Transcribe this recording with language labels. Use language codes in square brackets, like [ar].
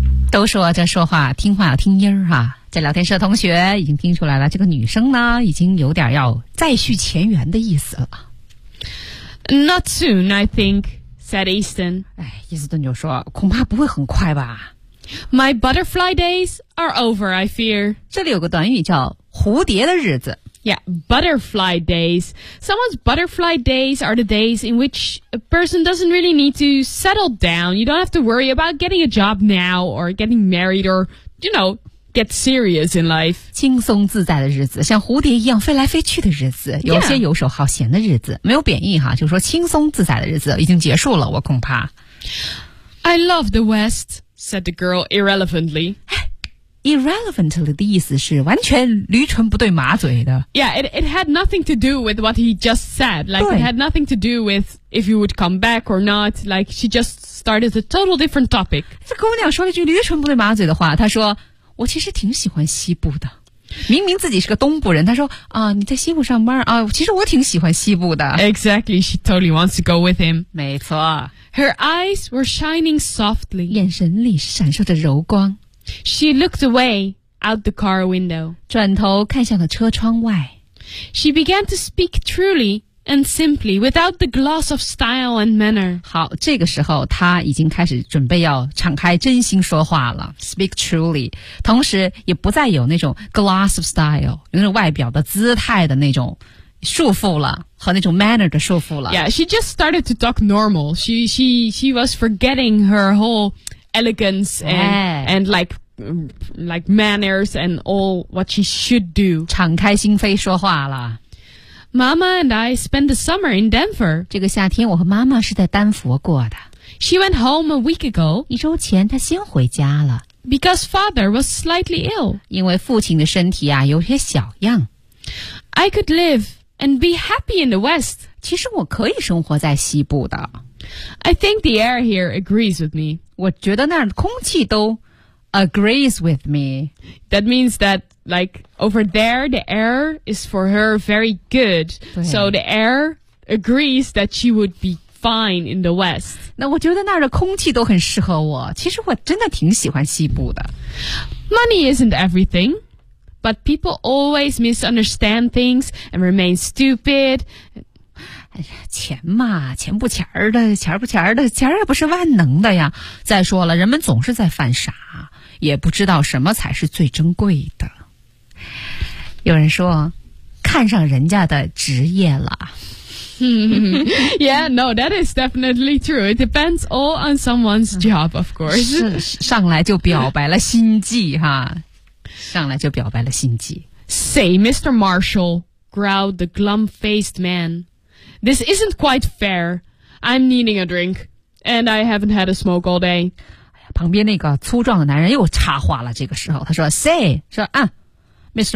[zh] 都说这说话听话要听音儿哈，这聊天室的同学已经听出来了，这个女生呢已经有点要再续前缘的意思了。 [en] Not soon, I think, said Easton. [zh] 伊斯顿就说，恐怕不会很快吧。 [en] My butterfly days are over, I fear. [zh] 这里有个短语叫蝴蝶的日子。 [en] Yeah, butterfly days. Someone's butterfly days are the days in which a person doesn't really need to settle down. You don't have to worry about getting a job now or getting married or, you know, get serious in life. [zh] 轻松自在的日子，像蝴蝶一样飞来飞去的日子，有些游手好闲的日子，没有贬义哈，就说轻松自在的日子已经结束了，我恐怕。 [en] I love the West, said the girl irrelevantly. [zh] Irrelevantly 的意思是完全驴唇不对马嘴的。 [en] Yeah, it had nothing to do with what he just said. Like, it had nothing to do with if you would come back or not. Like, she just started a total different topic. [zh] 这姑娘说了句驴唇不对马嘴的话，她说，我其实挺喜欢西部的。明明自己是个东部人，她说，你在西部上班，其实我挺喜欢西部的。 [en] Exactly, she totally wants to go with him. [zh] 没错。 [en] Her eyes were shining softly. [zh] 眼神里闪烁着柔光。 [en] She looked away out the car window. [zh] 转头看向了车窗外。 [en] She began to speak truly and simply without the gloss of style and manner. [zh] 好，这个时候她已经开始准备要敞开真心说话了。 [en] Speak truly. [zh] 同时也不再有那种 [en] gloss of style, [zh] 有那种外表的姿态的那种束缚了，和那种 manner 的束缚了。 [en] Yeah, she just started to talk normal. She was forgetting her whole elegance and like manners and all what she should do. [zh] 敞开心扉说话了。 [en] Mama and I spent the summer in Denver. [zh] 这个夏天我和妈妈是在丹佛过的。 [en] She went home a week ago. [zh] 一周前她先回家了。 [en] Because father was slightly ill. [zh] 因为父亲的身体啊有些小恙。 [en] I could live and be happy in the West. [zh] 其实我可以生活在西部的。 [en] I think the air here agrees with me. [zh] 我觉得那儿空气都 [en] agrees with me. That means that, like, over there, the air is for her very good. So the air agrees that she would be good. Fine in the West. [zh] 那我觉得那儿的空气都很适合我。其实我真的挺喜欢西部的。 [en] Money isn't everything, but people always misunderstand things and remain stupid. [zh] 钱嘛，钱不钱儿的，钱不钱儿的，钱儿也不是万能的呀。再说了，人们总是在犯傻，也不知道什么才是最珍贵的。有人说，看上人家的职业了。 [en] Yeah, no, that is definitely true. It depends all on someone's job, of course. [zh] 上来就表白了心计哈，上来就表白了心计。 [en] Say, Mr. Marshall, growled the glum-faced man. This isn't quite fair. I'm needing a drink, and I haven't had a smoke all day. [zh] 旁边那个粗壮的男人又插话了，这个时候他说 ,Say, 说啊 ,Mr.